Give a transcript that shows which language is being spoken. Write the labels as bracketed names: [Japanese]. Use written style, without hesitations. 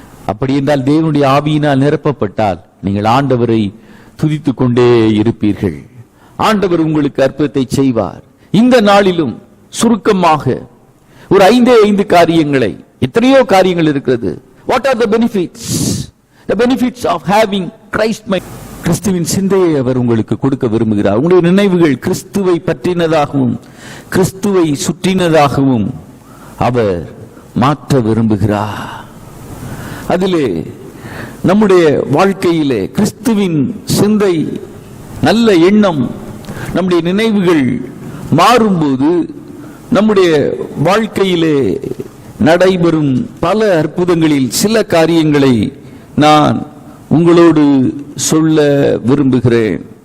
[Tamil] அப்படி என்றால் தேவனுடைய ஆவியினால் நிரப்பப்பட்டால் நீங்கள் ஆண்டவரை துதித்துக் கொண்டே இருப்பீர்கள். ஆண்டவர் உங்களுக்கு அற்புதத்தை செய்வார். இந்த நாளிலும் சுருக்கமாக ஒரு 5 காரியங்களை, எத்தனையோ காரியங்கள் இருக்கிறது. [English] What are the benefits? The benefits of having Christ mind. [Tamil] கிறிஸ்துவின் சிந்தையை அவர் உங்களுக்கு கொடுக்க விரும்புகிறார். உங்களுடைய நினைவுகள் கிறிஸ்துவை பற்றினதாகவும் கிறிஸ்துவை சுற்றினதாகவும் அவர் மாற்ற விரும்புகிறார். அதிலே நம்முடைய வாழ்க்கையிலே கிறிஸ்துவின் சிந்தை, நல்ல எண்ணம், நம்முடைய நினைவுகள் மாறும்போது நம்முடைய வாழ்க்கையிலே நடைபெறும் பல அற்புதங்களில் சில காரியங்களை நான் உங்களோடு சொல்ல விரும்புகிறேன்.